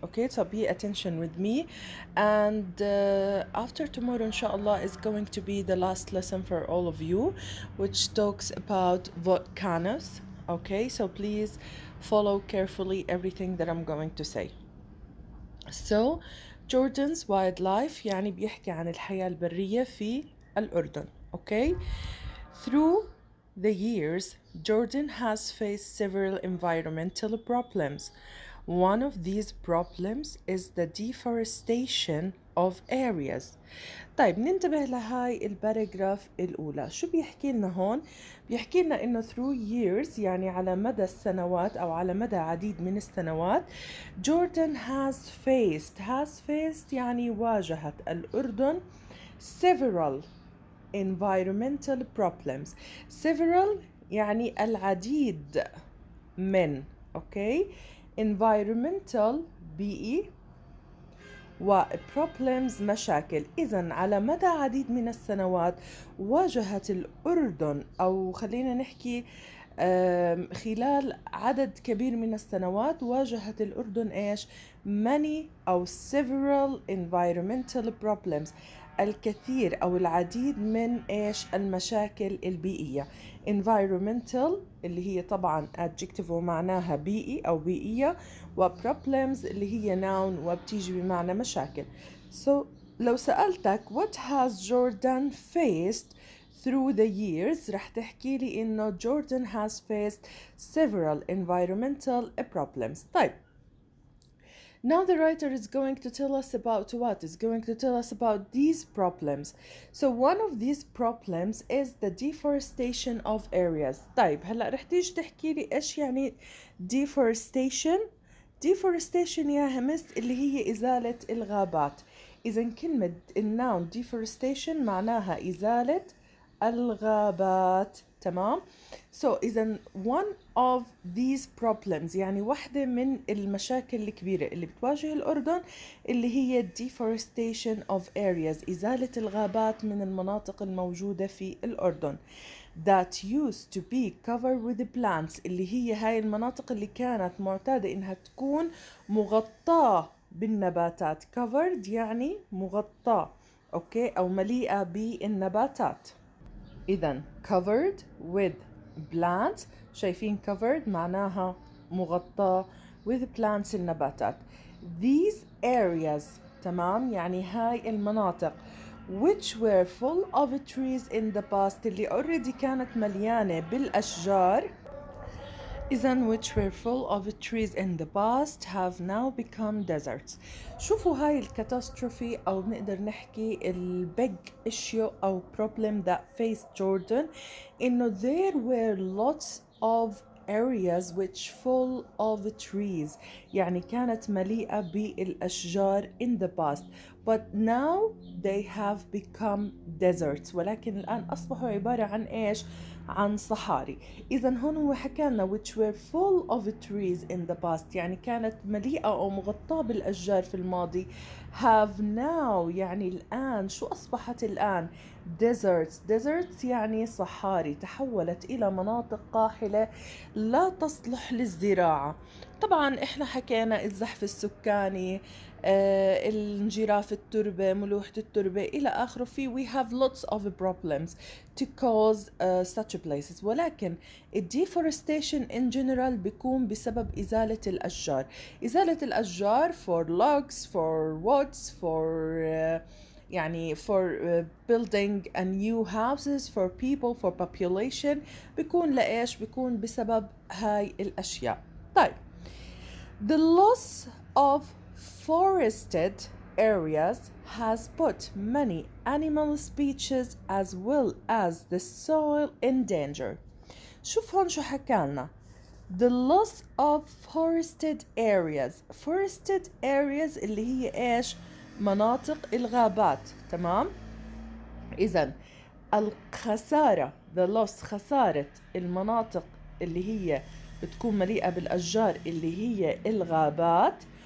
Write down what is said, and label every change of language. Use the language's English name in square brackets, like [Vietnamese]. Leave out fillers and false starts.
[English] Okay, so be attention with me, and after tomorrow inshallah is going to be the last lesson for all of you, which talks about volcanoes. Okay, so please follow carefully everything that I'm going to say. So Jordan's wildlife [Arabic] يعني بيحكي عن الحياة البرية في الأردن. [English] Okay, through the years Jordan has faced several environmental problems. One of these problems is the deforestation of areas. [Arabic] طيب ننتبه لهاي الباراجراف الأولى. شو بيحكي لنا هون؟ بيحكي لنا إنه [English] through years [Arabic] يعني على مدى السنوات أو على مدى عديد من السنوات [English] Jordan has faced [Arabic] يعني واجهت الأردن [English] several environmental problems. [Arabic] Several يعني العديد من okay environmental بيئي و problems مشاكل. إذن على مدى عديد من السنوات واجهت الأردن أو خلينا نحكي خلال عدد كبير من السنوات واجهت الأردن إيش many أو [English] several environmental problems [Arabic] الكثير أو العديد من إيش المشاكل البيئية. environmental اللي هي طبعا adjective ومعناها بيئي أو بيئية، و problems اللي هي noun وبتيجي بمعنى مشاكل. [English] So [Arabic] لو سألتك [English] what has Jordan faced through the years [Arabic] رح تحكي لي إنه [English] Jordan has faced several environmental problems. طيب now the writer is going to tell us about what? Is going to tell us about these problems. So one of these problems is the deforestation of areas. [Arabic] طيب هلا رح تيجي تحكي لي ايش يعني deforestation؟ deforestation يا همس اللي هي إزالة الغابات. إذا كلمة النون deforestation معناها إزالة الغابات. تمام. So إذا [English] one of these problems [Arabic] يعني واحدة من المشاكل الكبيرة اللي بتواجه الأردن اللي هي [English] deforestation of areas [Arabic] إزالة الغابات من المناطق الموجودة في الأردن [English] that used to be covered with plants [Arabic] اللي هي هاي المناطق اللي كانت معتادة إنها تكون مغطاة بالنباتات. covered يعني مغطاة أوكي أو مليئة بالنباتات. إذن covered [English] with plants [Arabic] شايفين covered معناها مغطاة with plants النباتات. [English] these areas [Arabic] تمام يعني هاي المناطق [English] which were full of trees in the past اللي already [Arabic] كانت مليانة بالأشجار. [English] إذن which were full of trees in the past have now become deserts. [Arabic] شوفوا هاي الكاتاستروفي أو نقدر نحكي [English] big issue أو problem that faced Jordan إنه there were lots of areas which full of trees [Arabic] يعني كانت مليئة بالأشجار [English] in the past but now they have become deserts [Arabic] ولكن الآن أصبحوا عبارة عن إيش؟ عن صحاري. إذا هون هو حكى لنا [English] which were full of trees in the past [Arabic] يعني كانت مليئة أو مغطاة بالأشجار في الماضي [English] have now [Arabic] يعني الآن شو أصبحت الآن؟ deserts يعني صحاري تحولت إلى مناطق قاحلة لا تصلح للزراعة. طبعا إحنا حكينا الزحف السكاني الانجراف التربة ملوحة التربة إلى آخره في [English] we have lots of problems to cause such places [Arabic] ولكن deforestation [English] in general [Arabic] بيكون بسبب إزالة الأشجار. إزالة الأشجار [English] for logs for woods for يعني for building a new houses for people for population [Arabic] بيكون لإيش؟ بيكون بسبب هاي الأشياء. [English] طيب the loss of forested areas has put many animal species as well as the soil in danger. [Arabic] شوف هون شو حكالنا. [English] The loss of forested areas. [Arabic] Forested areas اللي هي إيش؟ مناطق الغابات. تمام؟ إذن الخسارة [English] the loss [Arabic] خسارة المناطق اللي هي بتكون مليئة بالأشجار اللي هي الغابات.